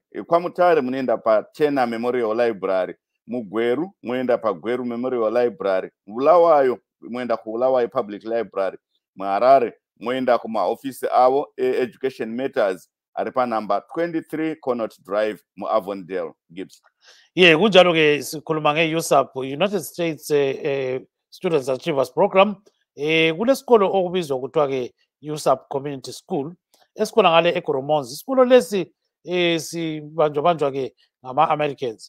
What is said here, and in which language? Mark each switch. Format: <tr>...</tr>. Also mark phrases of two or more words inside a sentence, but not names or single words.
<sn>KwaMutare munoenda paTena Memorial Library. Mugweru muenda paGweru Memorial Library. Bulawayo muenda kuBulawayo Public Library. Muharare muenda kumaofisi avo Education Matters ari panamba 23 Connaught Drive muAvondale. Gibbs.</sn> <nd>Yeah, kunjalo ke sikhuluma ngeUSAP, United States Students Achievers Program. Kulesikolo okubizwa kuthiwa ke USAP Community School esikhona ngale eGoromonzi. Isikolo lesi sibanjwa ke ngama-Americans.</nd>